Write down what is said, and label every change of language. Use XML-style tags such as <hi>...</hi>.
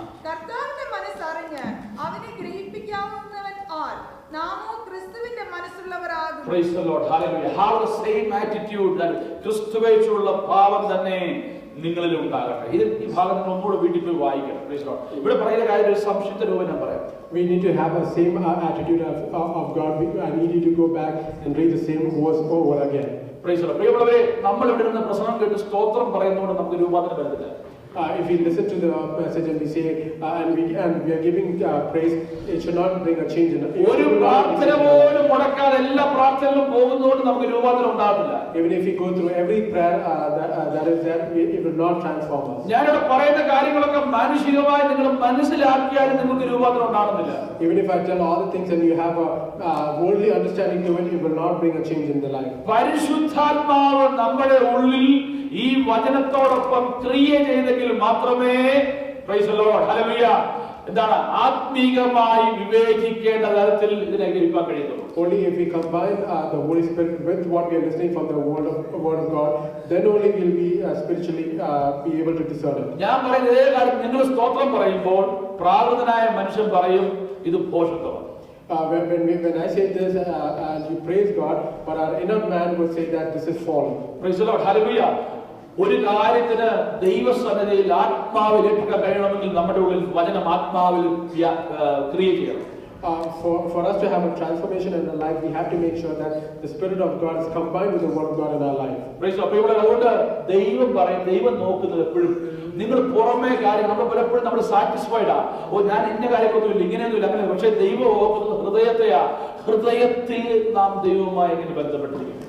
<ml>കർത്താവിന്റെ മനസ്സറിഞ്ഞ് അവനെ ഗ്രഹിപ്പിക്കാവുന്നവൻ ആർ? നാമോ ക്രിസ്തുവിന്റെ മനസ്സുള്ളവരാകുന്നു.</ml> <en>Praise the Lord. Hallelujah. Have the same attitude that</en> <ml>ക്രിസ്തുവേക്കുള്ള ഭാവം തന്നെ നിങ്ങളിൽ ഉണ്ടാകട്ടെ. ഈ ഭാഗം നിങ്ങൾ ഒന്നുകൂടെ വീട്ടിൽ പോയി വായിക്കണം.</ml> <en>Praise God.</en> <ml>ഇവിടെ പറയുന്ന കാര്യം ഒരു സംക്ഷിപ്ത രൂപം ഞാൻ പറയാം.</ml> <en>We need to have the same attitude of God. I need you to go back and read the same verse over again. Praise the Lord.</en> <ml>പ്രിയമുള്ളവരെ, നമ്മൾ ഇവിടെ നിന്ന് പ്രസംഗം കേട്ട് സ്തോത്രം പറയുന്നതുകൊണ്ട് നമുക്ക് രൂപാന്തരം വരുന്നില്ല.</ml> <en>If we listen to the message and we say and we are giving praise, it should not bring a change in it.</en> <ml>ഒരു പ്രാർത്ഥന പോലും മുടക്കാതെ എല്ലാ പ്രാർത്ഥനകളും പോകുന്നതുകൊണ്ട് നമുക്ക് രൂപാന്തരം ഉണ്ടാകില്ല.</ml> <en>Even if we go through every prayer that is there, it will not transform us.</en> <ml>ഞാനിവിടെ പറയുന്ന കാര്യങ്ങളൊക്കെ മാനുഷികമായി നിങ്ങൾ മനസ്സിലാക്കിയാലും നിങ്ങൾക്ക് രൂപാന്തരം ഉണ്ടാകുന്നില്ല.</ml> <en>Even if I tell all the things and you have a worldly understanding to it, it will not bring a change in the life.</en> <ml>പരിശുദ്ധാത്മാവ് നമ്മുടെ ഉള്ളിൽ ഈ വചനത്തോടൊപ്പം ക്രിയ ചെയ്തെങ്കിൽ മാത്രമേ</ml> <en>praise the Lord hallelujah</en> <ml>എന്താണ് ആത്മീകമായി വിവേചിക്കേണ്ട തരത്തിൽ ഇതിനെ ഗ്രഹിക്കാൻ കഴിയുള്ളൂ.</ml> <en>Only if we combine the Holy Spirit with what we are listening from the word of God, then only will we spiritually be able to discern it.</en> <ml>ഞാൻ പറയുന്ന ഇതേ കാര്യം നിങ്ങൾ സ്തോത്രം പറയുമ്പോൾ പ്രാകൃതനായ മനുഷ്യൻ പറയും ഇത് ഭോഷത്വമാണ്.</ml> <en>When I say this and you praise God, but our inner man will say that this is fallen. Praise the Lord. Hallelujah.</en> <ml>ഒരു കാര്യത്തിന് ദൈവസന്നിധിയിൽ ആത്മാവിൽ ഏൽപ്പിക്കാൻ കഴിയണമെങ്കിൽ നമ്മുടെ ഉള്ളിൽ വചനം ആത്മാവിൽ ക്രിയ ചെയ്യണം.</ml> <en>For us to have a transformation in our life, we have to make sure that the Spirit of God is combined with the Word of God in our life. Praise God.</en> <ml>അതുകൊണ്ട് ദൈവം പറയും, ദൈവം നോക്കുന്നത് എപ്പോഴും നിങ്ങൾ പുറമേ കാര്യം നമ്മൾ പലപ്പോഴും നമ്മൾ സാറ്റിസ്ഫൈഡ് ആ ഞാൻ ഇന്ന കാര്യമൊന്നുമില്ല ഇങ്ങനെയൊന്നുമില്ല അങ്ങനെ. പക്ഷേ ദൈവം നോക്കുന്നത് ഹൃദയത്തെയാ. ഹൃദയത്തിൽ നാം ദൈവവുമായി എങ്ങനെ ബന്ധപ്പെട്ടിരിക്കും.</ml>